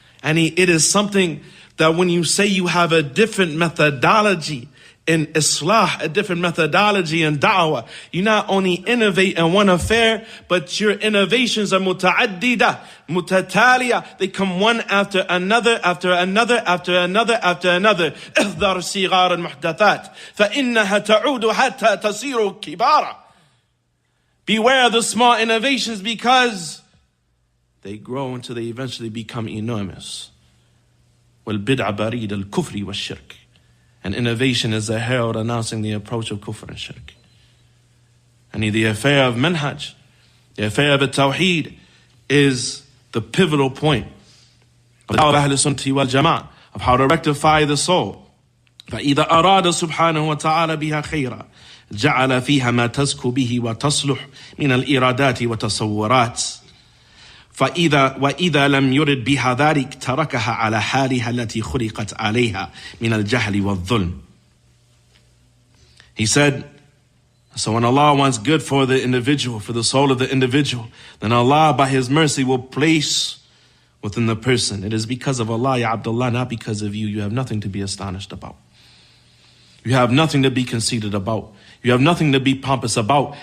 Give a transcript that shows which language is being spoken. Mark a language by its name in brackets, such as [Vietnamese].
[English] And it is something that when you say you have a different methodology in Islah, a different methodology in da'wah, you not only innovate in one affair, but your innovations are muta'addida, mutataliya. They come one after another, after another, after another, after another. [Arabic] احذر صغار المحدثات فإنها تعود حتى تصير كبارا. [English] Beware of the small innovations, because they grow until they eventually become enormous. [Arabic] وَالْبِدْعَ بَرِيدَ الْكُفْرِ وَالشِّرْكِ. [English] And innovation is a herald announcing the approach of kufr and shirk. And the affair of manhaj, the affair of tawheed, is the pivotal point of Ahl Sunnati wal Jama'ah, of how to rectify the soul. [Arabic] فَإِذَا أَرَادَ سُبْحَانَهُ وَتَعَالَى بِهَا خَيْرًا جعل فيها ما تزكو به وتصلح من الإرادات والتصورات وإذا لم يرد بها ذلك تركها على حالها التي خلقت عليها من الجهل والظلم. [English] He said, so when Allah wants good for the individual, for the soul of the individual, then Allah by His mercy will place within the person. It is because of Allah, Ya Abdullah, not because of you. You have nothing to be astonished about. You have nothing to be conceited about. You have nothing to be pompous about.